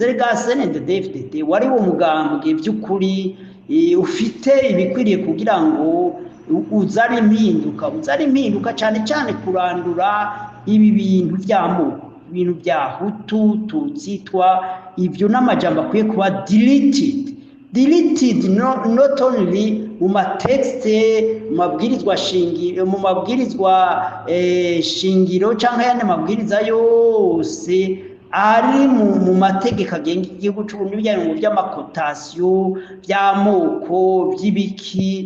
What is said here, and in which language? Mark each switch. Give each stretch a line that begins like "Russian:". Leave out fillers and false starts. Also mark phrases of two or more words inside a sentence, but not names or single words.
Kinyarwanda: Rega CNDD-FDD wari wo mugambwe by'ukuri ufite ibikwiriye kugira ngo uzane impinduka cyane cyane kurandura ibi bintu by'amoko, ibintu bya Hutu, Tutsi, Twa, ibyo n'amajambo akwiye kuba
English: deleted not only
Kinyarwanda: mu matexte, mu mabwirizwa shingiro cyangwa yandi mabwiriza yose ari mu mategeko agenga igihugu cy'u Burundi, bijyanye by'amakotasiyo, by'amoko, by'ibiki.